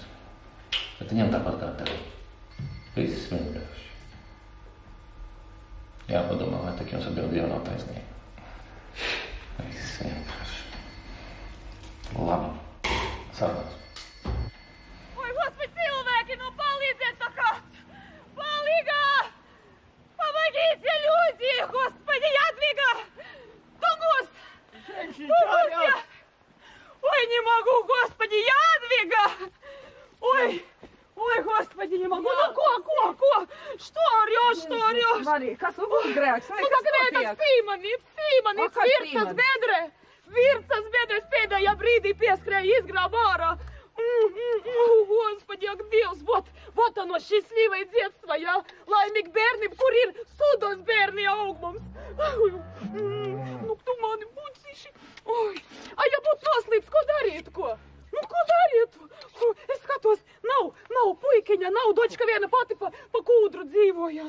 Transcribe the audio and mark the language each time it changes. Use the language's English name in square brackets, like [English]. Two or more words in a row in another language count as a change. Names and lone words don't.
[Latvian] Bet viņam tāpat kā tev. Viss vienkārši. Jāpadomā, vai tak jums ar Dievu nav taisnība. Viss vienkārši. Labi. Sākās. Oi, Господи, cilvēki, nu palīdziet tā kāds! Palīgā! [Russian] Помогите, люди! Господи, Jadviga! Тугус! Тугус я! Ой, не могу, Господи, Jadviga! Ой, Господи, не могу. Ну, ko? Что орёшь? [Latvian] Marija, kas ugunsgrēks? Nu, tak nē, tak Sīmanīts, Vircas bedres pēdējā brīdī pieskrēja izgrāba ārā. Господи, ak Dievs, [Russian] вот оно, счастливое детство, [Latvian] ja? Laimīgi bērni, kur ir sudos bērni aug mums. Nu, tu mani buciši. A, ja būtu noslīdis, ko darīt, ko? Nu, ko darīt? Es skatos, nav puikiņa, nav dočka viena pati pa kūdru dzīvojās.